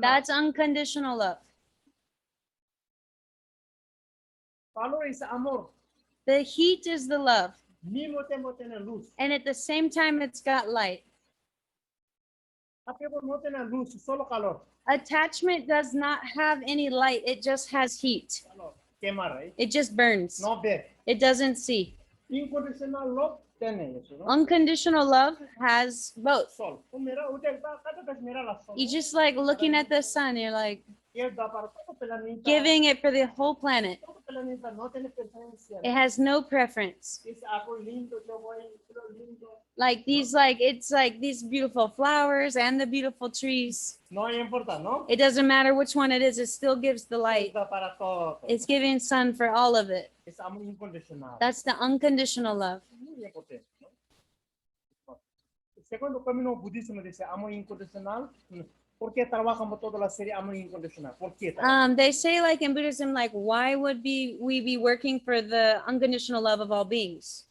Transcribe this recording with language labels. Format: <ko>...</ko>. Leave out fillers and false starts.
<en>That's unconditional love.</en> <es>Calor es amor.</es> <en>The heat is the love.</en> <es>Mismo tiempo tiene luz.</es> <en>And at the same time, it's got light.</en> <es>Apego no tiene luz, solo calor.</es> <en>Attachment does not have any light. It just has heat.</en> <es>Calor. Quemar, ¿eh?</es> <en>It just burns.</en> <es>No ver.</es> <en>It doesn't see.</en> <es>Incondicional love tiene eso, ¿no?</es> <en>Unconditional love has both.</en> <es>Sol. Tú mira, usted va cada vez mira la sol.</es> <en>You just like looking at the sun, you're like</en> <es>Y él da para todo planeta.</es> <en>giving it for the whole planet.</en> <es>Todo planeta no tiene preferencia.</es> <en>It has no preference.</en> <es>Es algo lindo, yo voy, lo lindo.</es> <en>Like these, like it's like these beautiful flowers and the beautiful trees.</en> <es>No importa, ¿no?</es> <en>It doesn't matter which one it is, it still gives the light.</en> <es>Da para todo.</es> <en>It's giving sun for all of it.</en> <es>Es amor incondicional.</es> <en>That's the unconditional love.</en> <es>Muy importante, ¿no? El segundo camino budismo dice amor incondicional. ¿Por qué trabajamos toda la serie amor incondicional? ¿Por qué?</es> <en>They say like in Buddhism, like why would we be working for the unconditional love of all beings?</en>